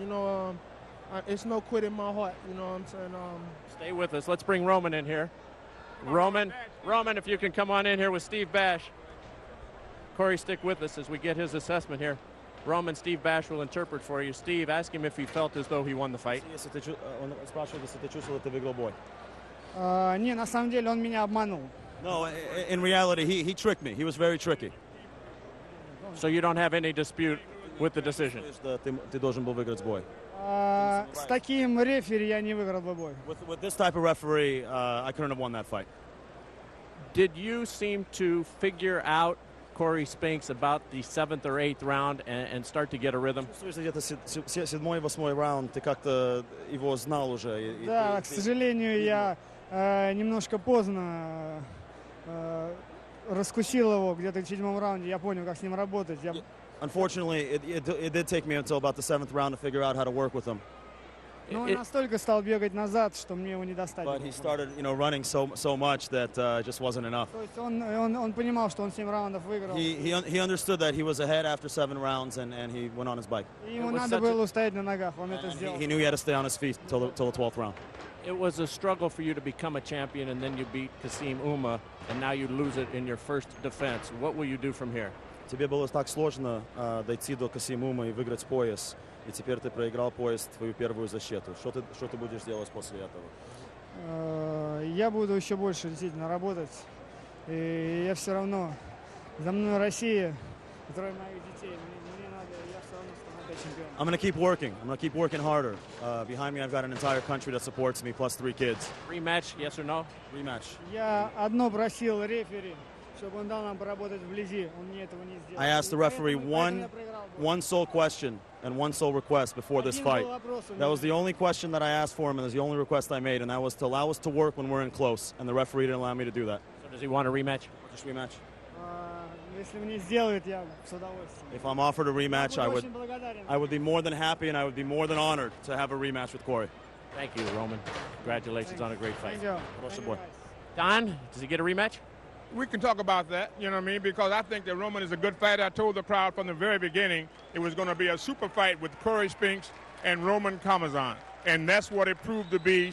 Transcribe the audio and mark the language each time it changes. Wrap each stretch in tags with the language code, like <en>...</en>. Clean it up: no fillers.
<en>You know, it's no quit in my heart. You know what I'm saying? Stay with us. Let's bring Roman in here. Roman, if you can come on in here with Steve Bash. Cory, stick with us as we get his assessment here. Roman, Steve Bash will interpret for you. Steve, ask him if he felt as though he won the fight.</en> <ru>Он спрашивает, если ты чувствовал, ты выиграл бой. Не, на самом деле он меня обманул.</ru> <en>No, in reality, he tricked me. He was very tricky. So you don't have any dispute with the decision?</en> <ru>Ты должен был выиграть бой. С таким рефери я не выиграл бы бой.</ru> <en>With this type of referee, I couldn't have won that fight. Did you seem to figure out Cory Spinks about the 7th or 8th round and start to get a rhythm?</en> <ru>Где-то 7-8 раунд, ты как-то его знал уже. Да, к сожалению, я немножко поздно раскусил его где-то в 7-м раунде. Я понял, как с ним работать.</ru> <en>Unfortunately, it did take me until about the 7th round to figure out how to work with him.</en> <ru>Но он настолько стал бегать назад, что мне его не достать.</ru> <en>But he started, running so much that it just wasn't enough.</en> <ru>То есть он понимал, что он 7 раундов выиграл.</ru> <en>He understood that he was ahead after 7 rounds, and he went on his bike.</en> <ru>Ему надо было устоять на ногах, он это сделал.</ru> <en>He knew he had to stay on his feet till the 12th round. It was a struggle for you to become a champion, and then you beat Kasim Uma, and now you lose it in your first defense. What will you do from here?</en> <ru>Тебе было так сложно дойти до Касим Ума и выиграть пояс, и теперь ты проиграл пояс, твою первую защиту. Что ты будешь делать после этого? Я буду еще больше действительно работать, и я все равно, за мной Россия, трое моих детей, мне надо, я все равно стану опять чемпионом.</ru> <en>I'm going to keep working. I'm going to keep working harder. Behind me, I've got an entire country that supports me, plus 3 kids. Rematch, yes or no? Rematch.</en> <ru>Я одно просил рефери, чтобы он дал нам поработать вблизи. Он мне этого не сделал.</ru> <en>I asked the referee one sole question and one sole request before this fight. That was the only question that I asked for him, and it was the only request I made, and that was to allow us to work when we're in close, and the referee didn't allow me to do that. So does he want a rematch? Just rematch.</en> <ru>Если мне сделают, я с удовольствием.</ru> <en>If I'm offered a rematch, I would be more than happy, and I would be more than honored to have a rematch with Cory. Thank you, Roman. Congratulations on a great fight. Thank you. Don, does he get a rematch? We can talk about that, you know what I mean, because I think that Roman is a good fighter. I told the crowd from the very beginning it was going to be a super fight with Cory Spinks and Roman Karmazin, and that's what it proved to be.</en>